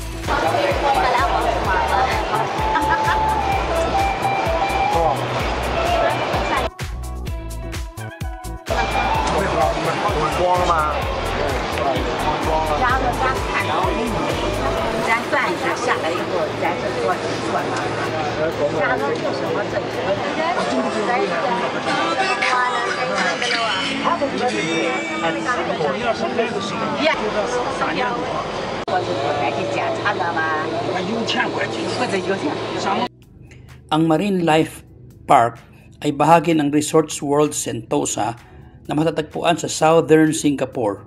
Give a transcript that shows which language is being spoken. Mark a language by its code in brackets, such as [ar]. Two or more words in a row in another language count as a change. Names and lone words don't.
[tl] Kala ko sumama. [zh] 光吗？然后再看，再转一下，下来以后再做嘛。然后就是我这个。 [tl] Ang Marine Life Park ay bahagi ng Resorts World Sentosa na matatagpuan sa Southern Singapore.